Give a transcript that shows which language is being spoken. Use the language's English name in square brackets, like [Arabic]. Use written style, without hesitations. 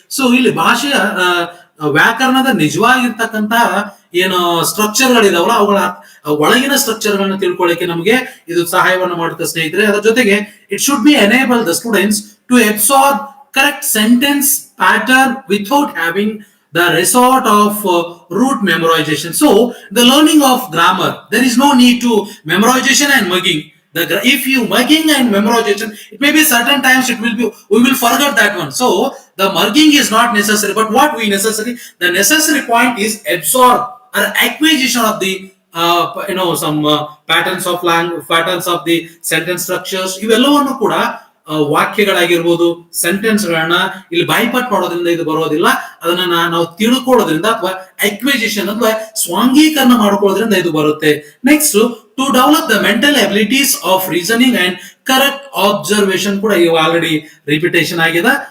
[Kannada] So ಇಲ್ಲಿ ಭಾಷೆಯ ವ್ಯಾಕರಣದ ನಿಜವಾಗಿರ್ತಕ್ಕಂತಹ ಏನು ಸ್ಟ್ರಕ್ಚರ್ ಗಳಿದಾವಲ್ಲ, ಅವುಗಳ ಒಳಗಿನ ಸ್ಟ್ರಕ್ಚರ್ ಗಳನ್ನ ತಿಳ್ಕೊಳ್ಳಿಕ್ಕೆ ನಮಗೆ ಇದು ಸಹಾಯವನ್ನು ಮಾಡುತ್ತೆ ಸ್ನೇಹಿತರೆ. ಅದರ ಜೊತೆಗೆ [English] It should be enable the students to absorb correct sentence pattern without having the resort of root memorization. So the learning of grammar, there is no need to memorization and mugging. If you mugging and memorization, it may be certain times we will forget that one. So the mugging is not necessary, but what we necessary, the necessary point is absorb or acquisition of the some patterns of language, patterns of the sentence structures. [Kannada] ಇವೆಲ್ಲವನ್ನು ಕೂಡ ವಾಕ್ಯಗಳಾಗಿರ್ಬೋದು, sentence ಗಳನ್ನ ಇಲ್ಲಿ ಬಾಯ್ಪಾಟ್ ಮಾಡೋದ್ರಿಂದ ಇದು ಬರೋದಿಲ್ಲ. ಅದನ್ನ ನಾವು ತಿಳ್ಕೊಳ್ಳೋದ್ರಿಂದ ಅಥವಾ ಅಕ್ವಿಜಿಷನ್ ಅಥವಾ ಸ್ವಾಂಗೀಕರಣ ಮಾಡ್ಕೊಳ್ಳೋದ್ರಿಂದ ಇದು ಬರುತ್ತೆ. [English] next, to develop the mental abilities of reasoning and correct observation [Kannada] ಕೂಡ ಇವು ಆಲ್ರೆಡಿ ರಿಪಿಟೇಷನ್ ಆಗಿದೆ.